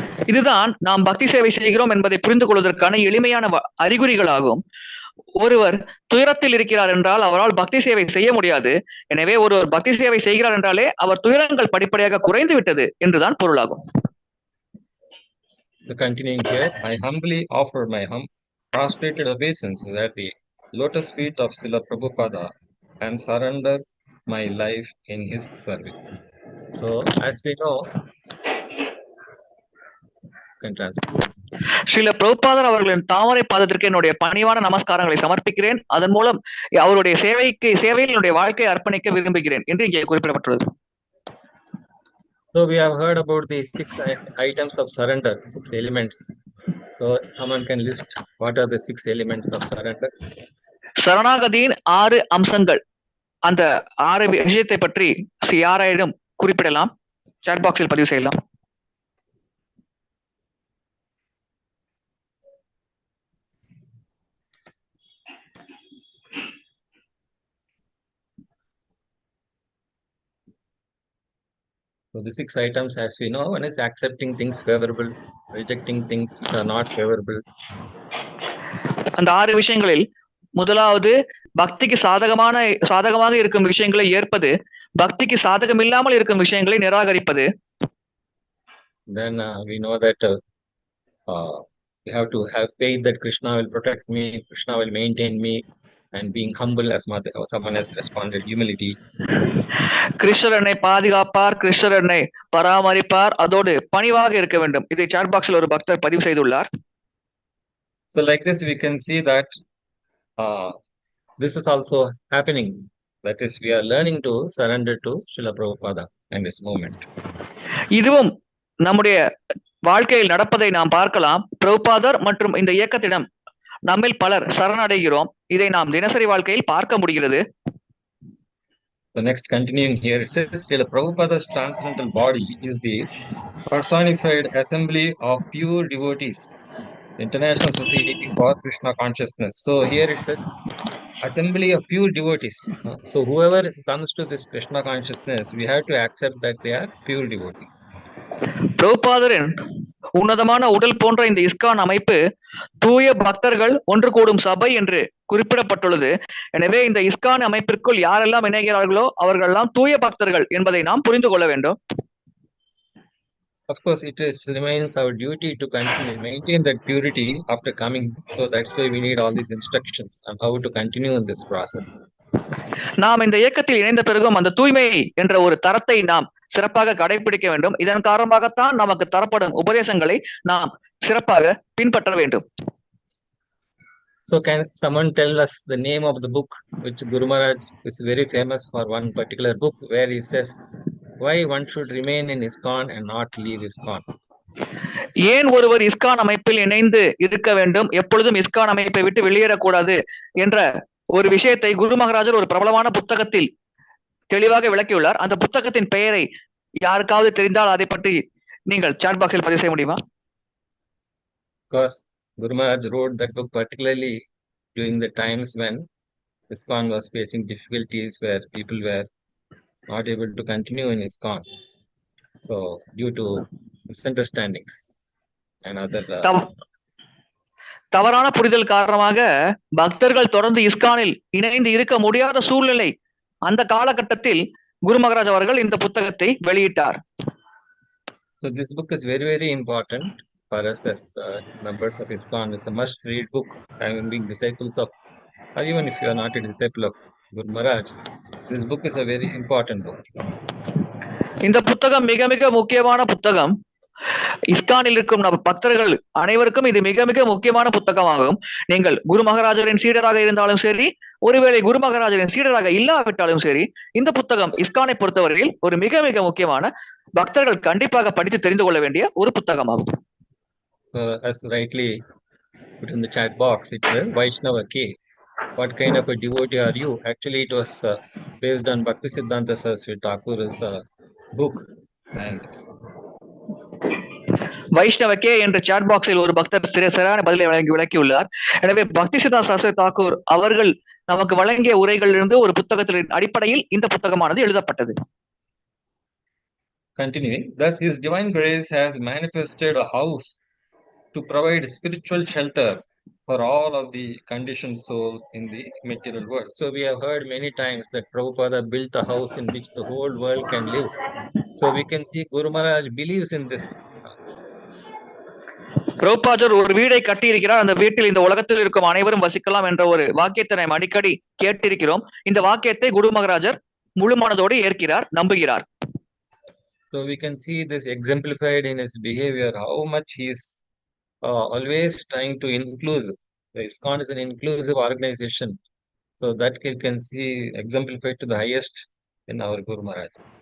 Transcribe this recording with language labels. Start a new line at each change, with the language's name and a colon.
Tamil: இதுதான் நாம் பக்தி சேவை செய்கிறோம் என்பதை புரிந்து கொள்வதற்கான எளிமையான அறிகுறிகளாகும். ஒருவர் துயரத்தில் இருக்கிறார் என்றால் அவரால் பக்தி சேவை செய்ய முடியாது. எனவே ஒருவர் பக்தி சேவை செய்கிறார் என்றாலே அவர் துயரங்கள் படிப்படியாக குறைந்து விட்டது என்றுதான் பொருளாகும்.
English: Continuing here, I humbly offer my prostrated obeisance at the lotus feet of Srila Prabhupada and surrender my life in his service. So, as we know,
Tamil: Srila பிரபுபாதர் அவர்களின் தாமரை பாதத்திற்கு என்னுடைய பணிவான நமஸ்காரங்களை சமர்ப்பிக்கிறேன். அதன் மூலம் அவருடைய சேவையில் என்னுடைய வாழ்க்கையை அர்ப்பணிக்க விரும்புகிறேன் என்று இங்கே குறிப்பிடப்பட்டுள்ளது.
English: So we have heard about the 6 items of surrender, 6 elements. So someone can list what are the 6 elements of surrender.
Tamil: சரணாகதியின் 6 அம்சங்கள், அந்த 6 விஷயத்தை பற்றி யாராயிடம் குறிப்பிடலாம்? சாட் பாக்ஸில் பதிவு செய்யலாம்.
English: So the 6 items, as we know, one is accepting things favorable, rejecting things which are not favorable.
Tamil: அந்த 6 விஷயங்களில் முதலாவது பக்திக்கு சாதகமாக இருக்கும் விஷயங்களை ஏற்பது, பக்திக்கு சாதகம் இல்லாமல் இருக்கும் விஷயங்களை நிராகரிப்பது.
English: Then we know that we have to have faith that Krishna will protect me, Krishna will maintain me, and being humble, as someone has responded, humility.
Tamil: கிருஷ்ணர் என்னை பாதுகாப்பார், கிருஷ்ணர் என்னை பராமரிப்பார், அதோடு பணிவாக இருக்க வேண்டும். இதை சாட் பாக்ஸில் ஒரு பக்தர் பதிவு செய்துள்ளார்.
English: So like this we can see that this is also happening. That is, we are learning to surrender to Srila Prabhupada and his movement.
Tamil: இதுவும் நம்முடைய வாழ்க்கையில் நடப்பதை நாம் பார்க்கலாம். பிரபுபாதர் மற்றும் இந்த இயக்கத்திடம் நம்மில் பலர் சரணடைகிறோம். இதை நாம் தினசரி வாழ்க்கையில் பார்க்க முடிகிறது.
English: The next, continuing here, it says Srila Prabhupada's transcendental body is the personified assembly of pure devotees, the International Society for Krishna Consciousness. So here it says assembly of pure devotees. So whoever comes to this Krishna consciousness, we have to accept that they are pure devotees.
Tamil: பிரபுபாதரின் உன்னதமான உடல் போன்ற இந்த ISKCON அமைப்பு தூய பக்தர்கள் ஒன்று கூடும் சபை என்று குறிப்பிடப்பட்டுள்ளது. எனவே இந்த இஸ்கான் அமைப்பிற்குள் யாரெல்லாம் இணைகிறார்களோ அவர்களெல்லாம் தூய பக்தர்கள் என்பதை நாம் புரிந்து கொள்ள வேண்டும்.
English: Of course, it remains our duty to continue maintain that purity after coming. So that's why we need all these instructions on how to continue in this process.
Tamil: நாம் இந்த இயக்கத்தில் இணைந்த பிறகும் அந்த தூய்மை என்ற ஒரு தரத்தை நாம் சிறப்பாக கடைபிடிக்க வேண்டும். இதன் காரணமாகத்தான் நமக்கு தரப்படும் உபதேசங்களை நாம் சிறப்பாக பின்பற்ற வேண்டும்.
English: So can someone tell us the name of the book which Guru Maharaj is very famous for, one particular book where he says why one should remain in ISKCON and not leave ISKCON?
Tamil: ஏன் ஒருவர் ISKCON அமைப்பில் இணைந்து இருக்க வேண்டும், எப்பொழுதும் ISKCON அமைப்பை விட்டு வெளியேறக்கூடாது என்ற ஒரு விஷயத்தை குரு மகாராஜர் ஒரு பிரபலமான புத்தகத்தில் தெளிவாக விளக்கியுள்ளார். அந்த புத்தகத்தின் பெயரை யாருக்காவது தெரிந்தால் அதை பற்றி நீங்கள் சாட் பாக்ஸில் பதிவு செய்ய முடியுமா?
English: Because Guru Maharaj wrote that book particularly during the times when ISKCON was facing difficulties, where people were not able to continue in ISKCON. So due to misunderstandings and other
Tamil: தவறான புரிதல் காரணமாக பக்தர்கள் தொடர்ந்து இஸ்கானில் இணைந்து இருக்க முடியாத சூழ்நிலை, அந்த காலகட்டத்தில் குரு மகாராஜ் அவர்கள் இந்த புத்தகத்தை வெளியிட்டார்.
English: So this book is very, very important for us as members of ISKCON. It's a must-read book. I am being disciples of, or even if you are not a disciple of Guru Maharaj, this book is a very important book.
Tamil: இந்த புத்தகம் மிக மிக முக்கியமான புத்தகம். இஸ்கானில் இருக்கும் பக்தர்கள் அனைவருக்கும் இது மிக மிக முக்கியமான புத்தகமாகும். நீங்கள் குரு மகாராஜரின் சீடராக இருந்தாலும் சரி, ஒருவேளை குரு மகாராஜரின் சீடராக இல்லாவிட்டாலும் சரி, இந்த புத்தகம் இஸ்கானை பொறுத்தவரையில் ஒரு மிக மிக முக்கியமான, பக்தர்கள் கண்டிப்பாக படித்து தெரிந்து கொள்ள வேண்டிய ஒரு புத்தகமாகும்.
English: As rightly put in the chat box, it's a Vaishnava K. What kind of a devotee are you? Actually, it was based on Bhakti Siddhanta Saraswati Thakur's book. And
Tamil: வைஷ்ணவக்கே என்ற சாட் பாக்ஸில் ஒரு பக்தர் சரியான பதிலை விளக்கியுள்ளார். எனவே பக்தி சித்தாந்த சரஸ்வதி தாக்கூர் அவர்கள் நமக்கு வழங்கிய உரைகளிலிருந்து ஒரு புத்தகத்தின் அடிப்படையில் இந்த புத்தகமானது எழுதப்பட்டது.
English: Continuing, thus His Divine Grace has manifested a house to provide spiritual shelter for all of the conditioned souls in the material world. So we have heard many times that Prabhupada built a house in which the whole world can live. So we can see Guru Maharaj believes in this.
Tamil: பிரபுபாதர் ஒரு வீடை கட்டி இருக்கிறார், அந்த வீட்டில் இந்த உலகத்தில் இருக்கும் அனைவரும் வசிக்கலாம் என்ற ஒரு வாக்கியத்தை நாம் அடிக்கடி கேட்டிருக்கிறோம். இந்த வாக்கியத்தை குரு மகாராஜர் முழு மனதோடு ஏற்கிறார், நம்புகிறார்.
English: So we can see this exemplified in his behavior, how much he is always trying to include. The ISKCON is an inclusive organization. So that you can see exemplified to the highest in our Guru Maharaj.